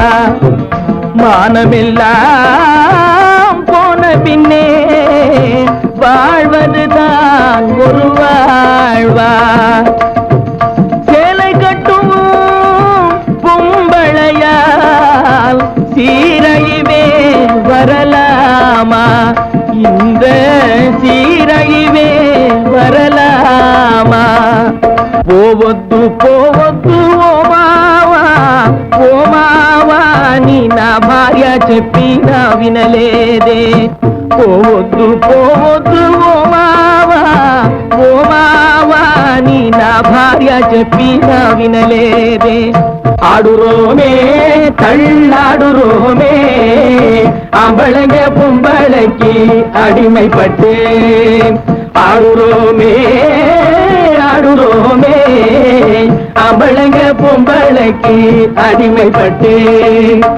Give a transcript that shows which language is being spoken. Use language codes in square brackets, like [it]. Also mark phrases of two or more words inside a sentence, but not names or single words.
[ta] மானமெல்லாம் போன பின்னே வாழ்வது தான் ஒரு வாழ்வா. சேலை கட்டும் பொம்பளையால் சீரழிவே வரலாமா? இந்த சீரழிவே வரலாமா? [te] పోవద్దు పోవద్దు ఓ మావా, ఓ మావా, నీ నా భార్య చెప్పినా వినలేదే. పోవద్దు పోవద్దు ఓ మావా, ఓ మావా, నీ నా భార్య చెప్పినా వినలేదే. [ta] ஆடுறோமே தள்ளாடுறோமே, அவளங்க பொம்பளைக்கு அடிமைப்பட்டேன். ஆடுறோமே ஆடுறோமே, அவளங்க பொம்பளைக்கு அடிமைப்பட்டேன்.